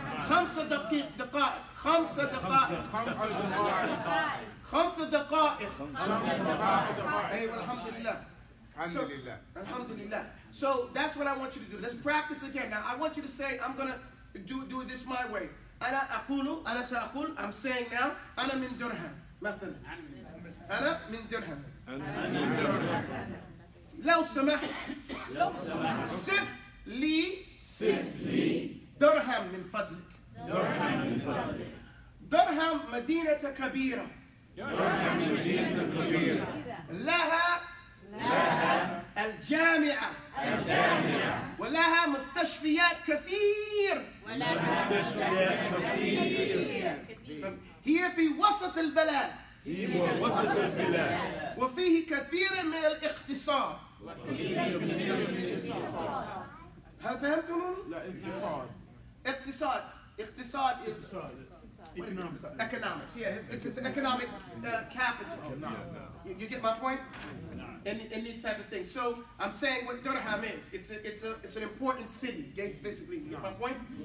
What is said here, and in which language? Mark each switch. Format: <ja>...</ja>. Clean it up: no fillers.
<ar>5 دقائق. 5 دقائق. 5 دقائق. أيوة الحمد لله. Alhamdulillah. Alhamdulillah.</ar> <en>So that's what I want you to do. Let's practice again. Now I want you to say, I'm gonna do this my way.</en> <ar>أنا سأقول,</ar> <en>I'm saying now,</en> <ar>أنا من درهم مثلا. أنا من درهم. لو سمحت صف لي درهم من فضلك. درهم مدينة كبيرة. لها الجامعة ولها مستشفيات كثير. هي في وسط البلد وفيه كثير من الاقتصاد. هل فهمتم؟ لا</ar> <en>اقتصاد is what is it? Economics. Yeah, it's an economic capital. You get my point? In these type of things. So I'm saying what Durham is. It's an important city. Basically, you get my point?</en>